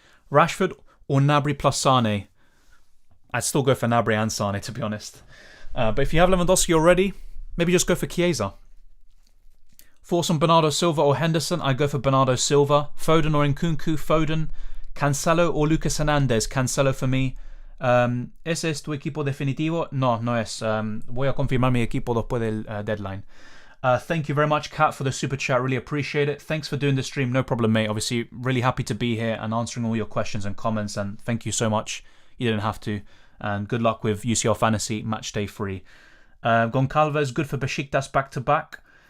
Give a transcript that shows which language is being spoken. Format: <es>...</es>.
<en>Rashford or Gnabry plus Sane? I'd still go for Gnabry and Sane, to be honest. But if you have Lewandowski already, maybe just go for Chiesa. Thoughts on Bernardo Silva or Henderson? I'd go for Bernardo Silva. Foden or Nkunku? Foden. Cancelo or Lucas Hernandez? Cancelo for me.</en> <es>¿Ese es tu equipo definitivo? No, no es. Voy a confirmar mi equipo después del deadline.</es> <en>Thank you very much, Kat, for the super chat. Really appreciate it. Thanks for doing the stream. No problem, mate. Obviously, really happy to be here and answering all your questions and comments. And thank you so much. You didn't have to. And good luck with UCL Fantasy Matchday 3. Goncalves, good for Besiktas back-to-back.</en>